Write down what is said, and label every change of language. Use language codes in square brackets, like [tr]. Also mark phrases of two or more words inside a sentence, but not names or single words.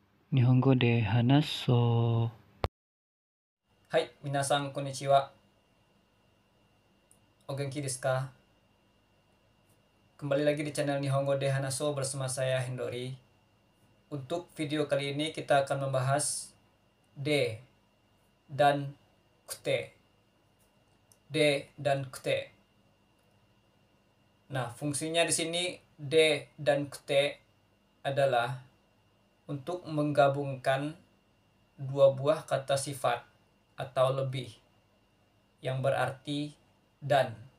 [ja] 日本語で話そう. はい、皆さんこんにちは. お元気ですか? [id] Kembali lagi di channel Nihongo de Hanaso bersama saya Hendori. Untuk video kali ini kita akan membahas de dan kute. De dan kute. Nah, fungsinya di sini de dan kute adalah untuk menggabungkan dua buah kata sifat atau lebih yang berarti dan.